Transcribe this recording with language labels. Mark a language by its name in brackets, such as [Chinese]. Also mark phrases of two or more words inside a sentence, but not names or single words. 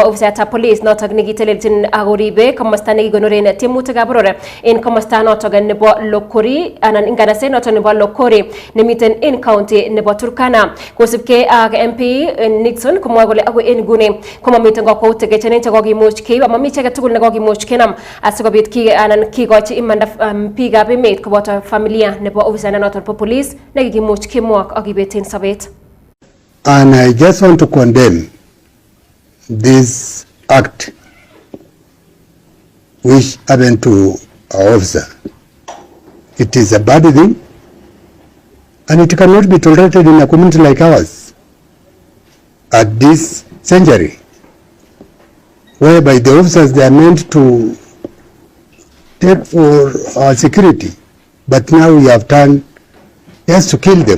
[Kalenjin] ofisaitab police noton nekitelelchin akoribe komosta nekikonoren tiemutikab boror en komosta noton nebo Lokori anan nganaset noton nebo Lokori nemiten en county nebo Turkana kosibkei ak MP Nixon komwoe kole agoi en nguni komamiten kakwautik chechang chekokimuch keib amami chi agetugul nekokimuch kenam asikobit kikochi imanda biikab emet koboto familia nebo ofisayat noton bo police nekikimuch kimwok ak kibeten sobet. [English] And I just want to condemn this act which happened to our officer. It is a bad thing and it cannot be tolerated in a community like ours at this century, whereby the officers, they are meant to take for our security, but now we have turned just to kill them.